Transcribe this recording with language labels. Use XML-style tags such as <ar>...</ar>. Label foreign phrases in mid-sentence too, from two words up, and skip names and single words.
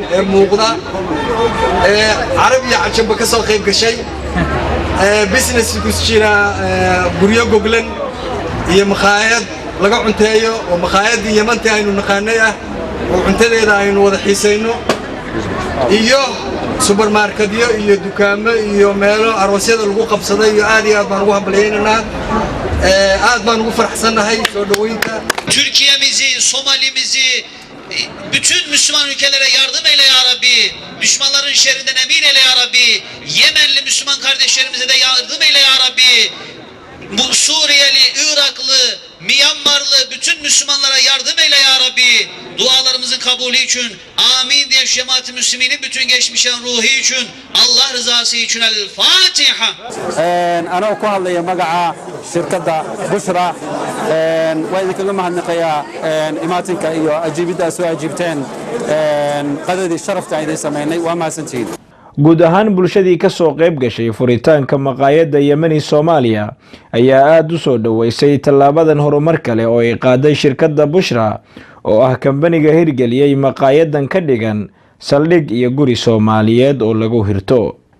<so>ee muuqda Carabiya cajab ka soo qayb gashay business ku jira guryo goglan iyo maqaayad laga cunteeyo oo maqaayadii Yementii aynu naqaanay ah oo cuntadeeda aynu wada xiisayno iyo supermarketyo iyo dukaamo iyo meelo aroosyada lagu qabsaday iyo aad iyo aad baan ugu hambaliyeynaynaa aad baan ugu faraxsanahay soo dhaweynta</so> <tr>Türkiye'mizi, Somalimizi bütün Müslüman ülkelere yardım eyle</tr> <ar>يا ربي.</ar> <tr>Düşmanların şerrinden emin eyle</tr> <ar>يا ربي.</ar> <tr>Yemenli Müslüman kardeşlerimize de yardım eyle</tr> <ar>يا ربي.</ar> <tr>Bu Suriyeli, Iraklı, Myanmarlı bütün Müslümanlara yardım eyle</tr> <ar>يا ربي.</ar> <tr>Dualarımızın kabulü için amin diye cemaat-i müsliminin bütün geçmişlerin ruhu için Allah rızası için El Fatiha.</tr> <so>Ana ku hadlaya magaca shirkadda Bushra waa idinkaga mahadnaqayaa imaatinka iyo ajiibida soo ajiibteen qadadii sharafta ay sameynay waa mahadsantihiin. guud ahaan bulshadii ka soo qayb gashay furitaanka maqaayadda Yemeni Soomaaliya ayaa aad u soo dhaweysay tallaabadan horumar kale oo ay qaaday shirkadda Bushra oo ah kambaniga hirgeliyay maqaayadan ka dhigan saldhig iyo guri Soomaaliyeed oo lagu hirto.</so>